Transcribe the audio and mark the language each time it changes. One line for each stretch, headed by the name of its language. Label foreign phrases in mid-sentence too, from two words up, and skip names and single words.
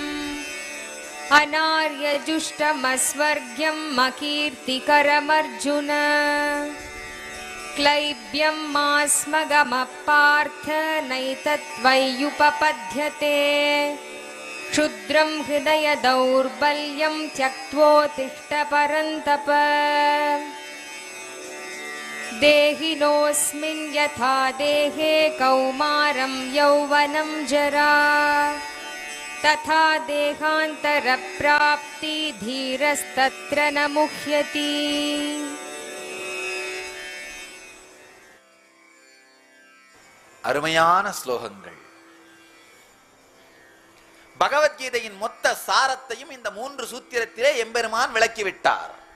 Sanskrit: अनार्यजुष्टमस्वर्ग्यम् मकीर्तिकरमर्जुन क्लैब्यम् मास्मगमःपार्थ नैतत्त्वय्युपपद्यते क्षुद्रम् हृदय दौर्बल्यम् त्यक्त्वोत्तिष्ठ परन्तप देहिनोऽस्मिन् यथा देहे कौमारम् यौवनम् जरा तथा देहान्तर प्राप्तिः धीरस्तत्र न मुह्यति.
Tamil: அருமையான ஸ்லோகங்கள். பகவத்கீதையின் மொத்த சாரத்தையும் இந்த 3 சூத்திரத்திலே எம்பெருமான் விளக்கிவிட்டார்.